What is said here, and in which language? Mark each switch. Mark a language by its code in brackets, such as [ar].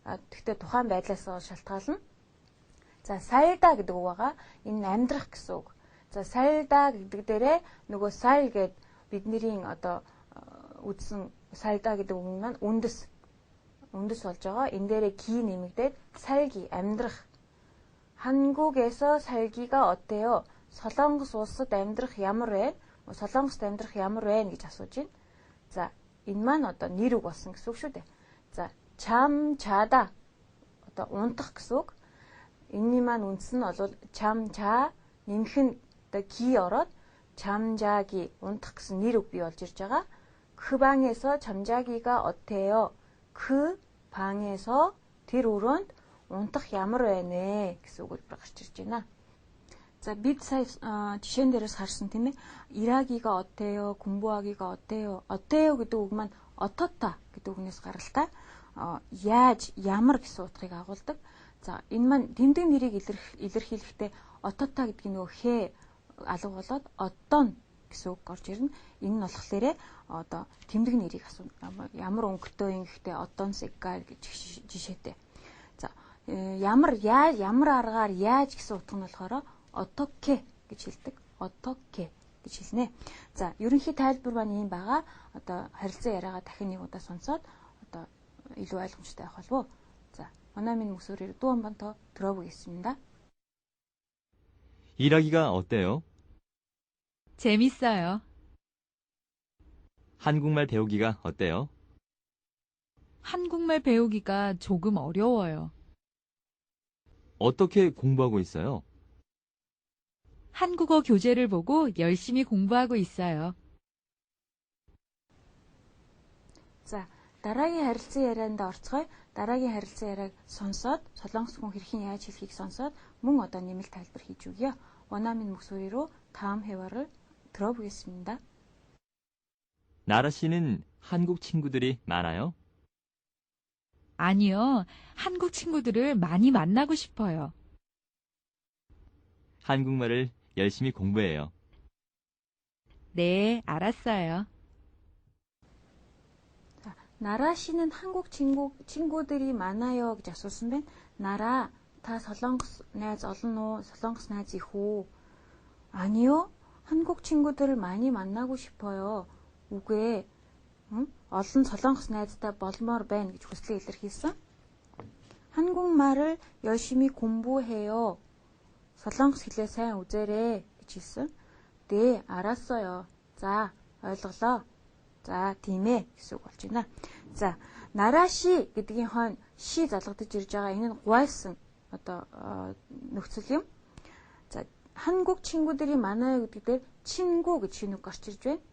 [mn] Тэгвэл тухайн байдлаас шалтгаална. За, 살다 гэдэг үг байгаа. Энэ амьдрах гэсэн үг. За, 살다 гэдэг дээрээ нөгөө сал гэд бидний одоо үзсэн 살다 гэдэг үг маань үндэс болж байгаа. Энэ дээрээ 기 нэмэгдээд 살기 амьдрах. [ko] 한국에서 살기가 어때요? [mn] солонгос улсад амьдрах ямар вэ? солонгост амьдрах ямар вэ гэж асууж байна. За, энэ маань одоо нэр үг болсон гэсэн үг шүү дээ. За, 잠자다 одоо унтах гэсэн үг. Энэний маань үндс нь бол 잠자 нэмэх нь одоо 기 ороод 잠자기 унтах гэсэн нэр үг бий болж ирж байгаа. [ko] 그 방에서 잠자기가 어때요? 그 방에서 [mn] тэр өрөөнд унтах ямар байна гэсэн өгүүлбэр гарч ирж байна. За, бид сая жишээн дээрээс харсан тийм ээ. [ko] 일하기가 어때요? 공부하기가 어때요? [mn] 어때요 гэдэг үг маань 어떻다 гэдэг үгнээс гаралтай. Яаж, ямар гэсэн утгыг агуулдаг. За, энэ маань тэмдэг нэрийг илэрхийлэхдээ 어떻다 гэдгийг нөгөө хэ алга болоод 어떤 гэсэн үг орж ирнэ. Энэ нь болохоор одоо тэмдэг нэрийг асууна. Ямар өнгөтэй юм гэхдээ [ko] 어떤 색깔 [mn] гэж жишээтэй. За, ямар аргаар яаж гэсэн утга нь болохоор 어떻게 гэж хэлдэг. 어떻게 гэж хэлнэ. За, ерөнхий тайлбар маань юм байгаа. Одоо харилцан яриагаа дахин нэг удаа сонсоод одоо илүү ойлгомжтой байх болов уу? За, [ko] 원어민 목소리로 또 한 번 더 들어보겠습니다. 일하기가 어때요? 재밌어요. 한국말 배우기가 어때요? 한국말 배우기가 조금 어려워요. 어떻게 공부하고 있어요? 한국어 교재를 보고 열심히 공부하고 있어요. [mn] За дараагийн харилцан ярианд орцгоё. Дараагийн харилцан яриаг сонсоод солонгос хүн хэрхэн яаж хэлхийг сонсоод мөн одоо нэмэлт тайлбар хийж өгье. [ko] 원어민 목소리로 다음 회화를 들어보겠습니다. 나라 씨는 한국 친구들이 많아요? 아니요, 한국 친구들을 많이 만나고 싶어요. 한국말을 열심히 공부해요. 네, 알았어요. 자, 나라 씨는 한국 친구들이 많아요 [mn] гэж асуусан байна. 나라 та солонгос найз олон уу? солонгос найз их үү? 아니요. [ko] 한국 친구들을 많이 만나고 싶어요. [mn] үгүй ээ. олон солонгос найзтай болмоор байна гэж хүслээ илэрхийлсэн. [ko] 한국말을 열심히 공부해요. [mn] солонгос хэлээ сайн үзээрэй гэж хэлсэн. [ko] 네, 알았어요. [mn] За, ойлголоо. За, тийм ээ гэсэн үг болж байна. За, 나라시 гэдгийн хойно ши залгадж ирж байгаа. Энэ нь гуайсан одоо нөхцөл юм. За, [ko] 한국 친구들이 많아요 [mn] гэдэг дээр 친구 гэж шинэ үг гарч ирж байна.